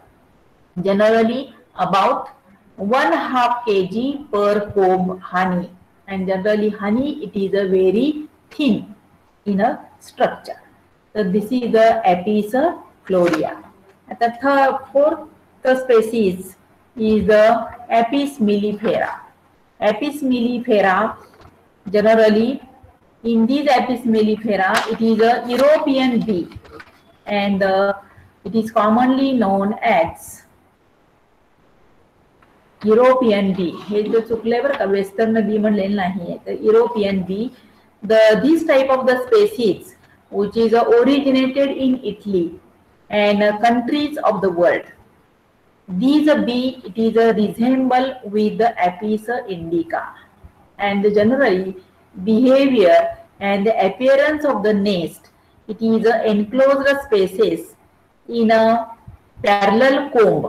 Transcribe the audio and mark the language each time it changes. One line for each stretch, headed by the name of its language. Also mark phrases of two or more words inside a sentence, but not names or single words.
English: Generally about 1/2 kg per comb honey, and generally honey, it is a very thin in a structure. So this is the Apis florea. And the fourth species is the Apis mellifera. Apis mellifera, generally in this Apis mellifera, it is a European bee, and it is commonly known as European bee.
Marathi: हे जो चुकले बरं का,
English: western bee
Marathi: म्हणलेलं नाही आहे, तर
English: European bee. This type of the species, which is originated in Italy and countries of the world. These bee, it is resemble with the Apis indica, and generally behavior and the appearance of the nest, it is enclosed spaces in a parallel comb.